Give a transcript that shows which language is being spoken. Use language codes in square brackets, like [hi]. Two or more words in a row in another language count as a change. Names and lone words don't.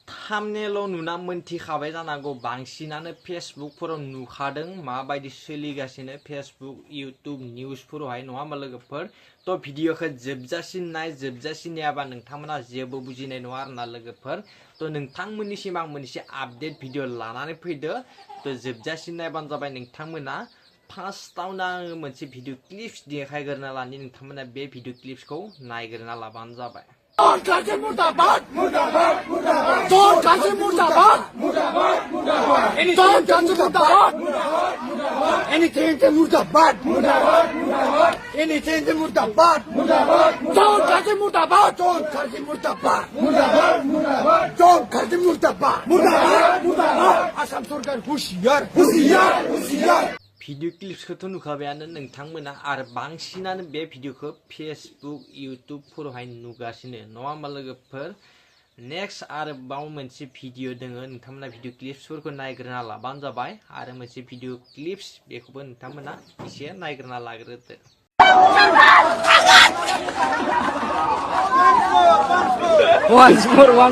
[brx] थामनेलाव नुना मोनथिखाबाय जानांगौ बांसिनानो फेसबुकफोराव नुखादों माबायदि सोलिगासिनो फेसबुक इउट्युब निउसफोरावहाय नङा होमबा लोगोफोर तो भिडिअखौ जोबजासिम नाय जोबजासिम नायाबा नोंथांमोना जेबो बुजिनाय नङा आरोना लोगोफोर तो नोंथांमोननिसिम आं मोनसे [en] update video [brx] लानानै फैदो तो जोबजासिम नायबानो जाबाय नोंथांमोना फार्स्टआवनो आङो मोनसे [en] video clips [brx] देखायग्रोना लानि नोंथांमोना बे भिडिअ क्लिप्सखौ नायग्रोना लाबानो जाबाय [hi] मुर्दाबाद मुर्दाबाद मुर्दाबाद जोर कासे मुर्दाबाद मुर्दाबाद मुर्दाबाद जोर कासे मुर्दाबाद मुर्दाबाद [en] anything to [hi] मुर्दाबाद मुर्दाबाद मुर्दाबाद [en] anything to [hi] मुर्दाबाद मुर्दाबाद जोर कासे मुर्दाबाद जोर कासे मुर्दाबाद मुर्दाबाद मुर्दाबाद जोर कासे मुर्दाबाद मुर्दाबाद मुर्दाबाद आसाम सरकार हुशियार हुशियार हुशियार [brx] भिडिअ क्लिप्सखौथ' नुखाबायानो नोंथांमोना आरो बांसिनानो बे भिडिअखौ फेसबुक इउट्युबफोरावहाय नुगासिनो नङा होमबा लोगोफोर नेक्स्ट आरोबाव मोनसे भिडिअ दोङो नोंथांमोना भिडिअ क्लिप्सफोरखौ नायग्रोना लाबानो जाबाय आरो मोनसे [en] video clips [brx] बेखौबो नोंथांमोना एसे नायग्रोना लाग्रोदो [en] Once more.